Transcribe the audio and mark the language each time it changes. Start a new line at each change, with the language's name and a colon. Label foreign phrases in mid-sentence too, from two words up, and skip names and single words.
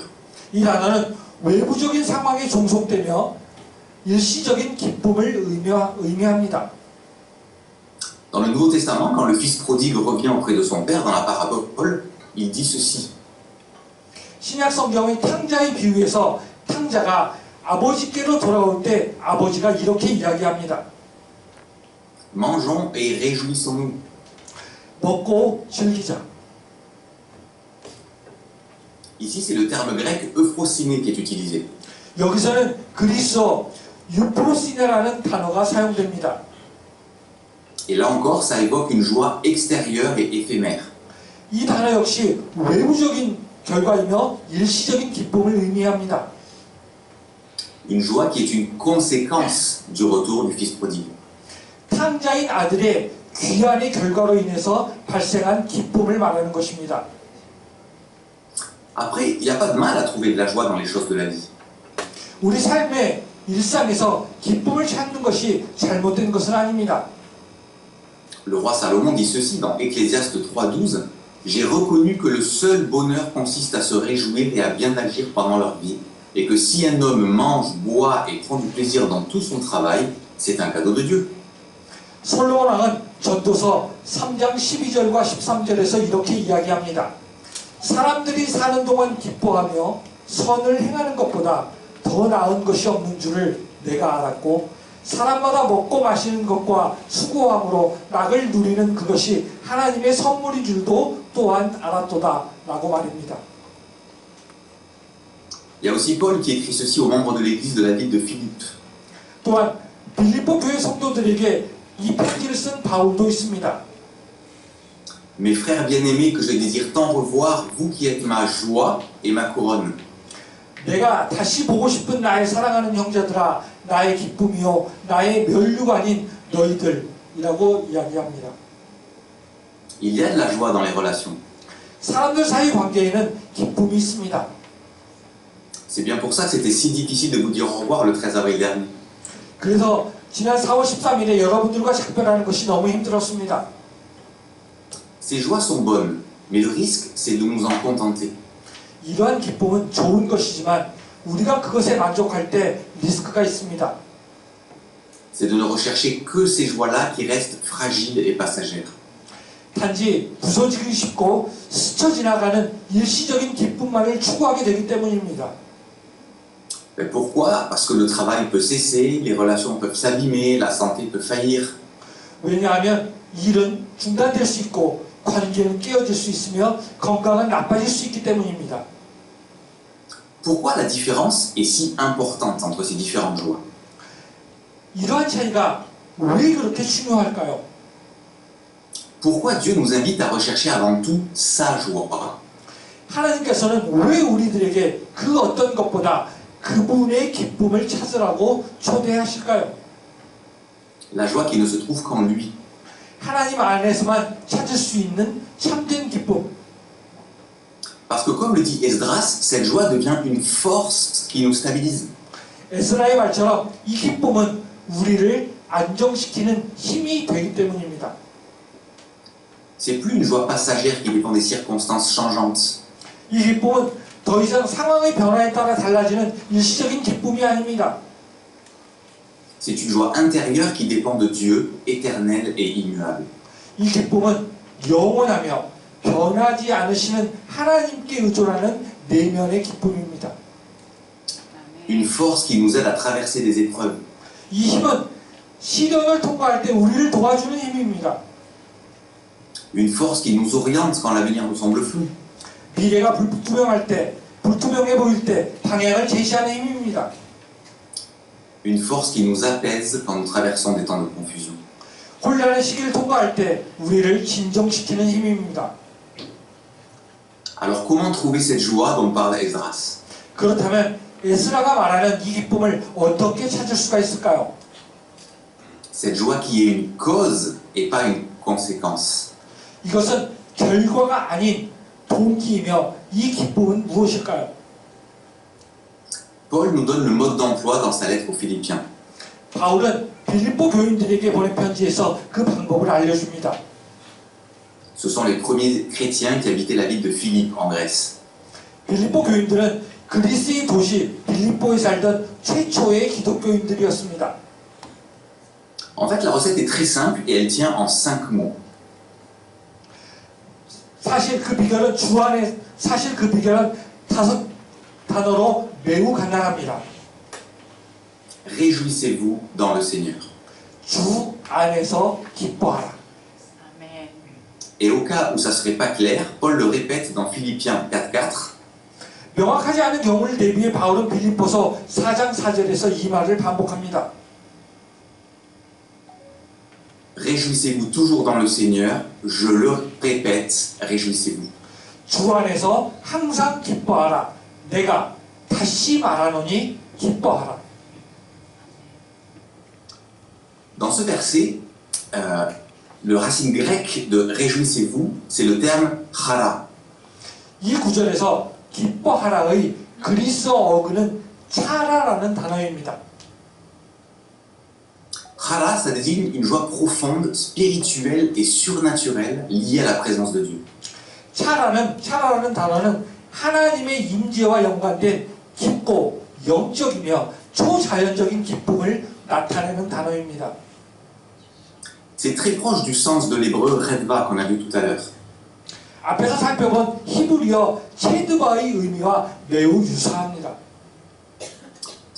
Korean: 이 단어는 외부적인 상황에 종속되며 일시적인 기쁨을 의미합니다.
French: Dans le Nouveau Testament, quand le fils prodigue revient auprès de son père dans la parabole, il dit ceci.
Korean: 신약 성경의 탕자의 비유에서 탕자가 아버지께로 돌아올 때 아버지가 이렇게 이야기합니다.
French: Mangeons et réjouissons-nous.
Korean: 먹고 즐기자.
French: Ici, c'est le terme grec euphrosiné qui est utilisé.
Korean: 여기서는 그리스어 유프로시네라는 단어가 사용됩니다.
French: Et là encore, ça évoque une joie extérieure et éphémère.
Korean: 이 단어 역시 외부적인 결과이며 일시적인 기쁨을 의미합니다.
French: Une joie qui est une conséquence du retour du fils prodigue.
Korean: 탕자인 아들의 귀환의 결과로 인해서 발생한 기쁨을 말하는 것입니다.
French: Après, il n'y a pas de mal à trouver de la joie dans les choses de la vie.
Korean: 우리 삶의 일상에서 기쁨을 찾는 것이 잘못된 것은 아닙니다.
French: Le roi Salomon dit ceci dans Ecclésiaste 3.12. J'ai reconnu que le seul bonheur consiste à se réjouir et à bien agir pendant leur vie, et que si un homme mange, boit et prend du plaisir dans tout son travail, c'est un cadeau de Dieu.
Korean: 솔로몬 왕은 전도서 3장 12절과 13절에서 이렇게 이야기합니다. 사람들이 사는 동안 기뻐하며 선을 행하는 것보다 더 나은 것이 없는 줄을 내가 알았고 사람마다 먹고 마시는 것과 수고함으로 낙을 누리는 그것이 하나님의 선물인 줄도 또한 알았도다 라고 말입니다.
French: Il y a aussi Paul qui écrit ceci aux membres de l'église de la ville de Philippe.
Korean: 또한 빌립보 교회 성도들에게 이 편지를 쓴 바울도 있습니다.
French: Mes frères bien-aimés que je désire tant revoir, vous qui êtes ma joie et ma couronne.
Korean: 내가 다시 보고 싶은 나의 사랑하는 형제들아, 나의 기쁨이요 나의 면류관인 너희들이라고 이야기합니다.
French: Il y a de la joie dans les relations.
Korean: 사람들 사이 관계에는 기쁨이 있습니다.
French: C'est bien pour ça que c'était si difficile de vous dire au revoir le 13 avril dernier.
Korean: 그래서 지난 4월 13일에 여러분들과 작별하는 것이 너무 힘들었습니다.
French: Ces joies sont bonnes, mais le risque, c'est de nous en contenter.
Korean: 이러한 기쁨은 좋은 것이지만 우리가 그것에 만족할 때 리스크가 있습니다.
French: C'est de ne rechercher que ces joies-là qui restent fragiles et passagères.
Korean: 단지 부서지기 쉽고 스쳐 지나가는 일시적인 기쁨만을 추구하게 되기 때문입니다.
French: Mais pourquoi? Parce que le travail peut cesser, les relations peuvent s'abîmer, la santé peut faillir.
Korean: 왜냐하면 일은 중단될 수 있고 관계는 깨어질 수 있으며 건강은 나빠질 수 있기 때문입니다.
French: Pourquoi la différence est si importante entre ces différentes joies?
Korean: 이러한 차이가 왜 그렇게 중요할까요?
French: Pourquoi Dieu nous invite à rechercher avant tout sa joie?
Korean: 하나님께서는 왜 우리들에게 그 어떤 것보다 그분의 기쁨을 찾으라고 초대하실까요?
French: La joie qui ne se trouve qu'en lui.
Korean: 하나님 안에서만 찾을 수 있는 참된 기쁨.
French: Parce que comme le dit Esdras, cette joie devient une force qui nous stabilise.
Korean: 에스라의 말처럼 이 기쁨은 우리를 안정시키는 힘이 되기 때문입니다.
French: C'est plus une joie passagère qui dépend des circonstances changeantes.
Korean: 이 기쁨은 더 이상 상황의 변화에 따라 달라지는 일시적인 기쁨이 아닙니다.
French: C'est une joie intérieure qui dépend de Dieu, éternel et immuable.
Korean: 이 기쁨은 영원하며 변하지 않으시는 하나님께 의존하는 내면의 기쁨입니다.
French: Une force qui nous aide à traverser des épreuves.
Korean: 이 힘은 시련을 통과할 때 우리를 도와주는 힘입니다.
French: Une force qui nous oriente quand l'avenir nous semble flou.
Korean: 미래가 불투명할 때, 불투명해 보일 때 방향을 제시하는 힘입니다.
French: Une force qui nous apaise quand nous traversons des temps de confusion.
Korean: 혼란의 시기를 통과할 때 우리를 진정시키는 힘입니다.
French: Alors comment trouver cette joie dont parle Esdras?
Korean: 그렇다면 에스라가 말하는 이 기쁨을 어떻게 찾을 수가 있을까요?
French: Cette joie qui est une cause et pas une conséquence.
Korean: 이것은 결과가 아닌 동기이며 이 기쁨은 무엇일까요?
French: Paul nous donne le mode d'emploi dans sa lettre aux Philippiens.
Korean: 바울은 빌립보 교인들에게 보낸 편지에서 그 방법을 알려줍니다.
French: Ce sont les premiers chrétiens qui habitaient la ville de Philippe en Grèce.
Korean: 빌립보 교인들은 그리스의 도시 빌립보에 살던 최초의 기독교인들이었습니다.
French: En fait, la recette est très simple et elle tient en 5 mots.
Korean: 사실 그 비결은 5 단어로 매우 간단합니다.
French: Réjouissez-vous dans le Seigneur.
Korean: 주 안에서 기뻐하라.
French: Et au cas où ça ne serait pas clair, Paul le répète dans Philippiens 4.4.
Korean: 명확하지 않은 경우를 대비해 바울은 빌립보서 4장 4절에서 이 말을 반복합니다.
French: Réjouissez-vous toujours dans le Seigneur. Je le répète, réjouissez-vous.
Korean: 주 안에서 항상 기뻐하라. 내가 다시 말하노니 기뻐하라.
French: Dans ce verset, le racine grec de réjouissez-vous, c'est le terme chara.
Korean: 이 구절에서 기뻐하라의 그리스어 어근은 차라라는 단어입니다.
French: Chara, ça désigne une joie profonde, spirituelle et surnaturelle liée à la présence de Dieu.
Korean: 차라라는 단어는 하나님의 임재와 연관된 깊고 영적이며 초자연적인 기쁨을 나타내는 단어입니다.
French: C'est très proche du sens de l'hébreu redva qu'on a vu tout à l'heure.
Korean: 앞에서 살펴본 히브리어 체드바의 의미와 매우 유사합니다.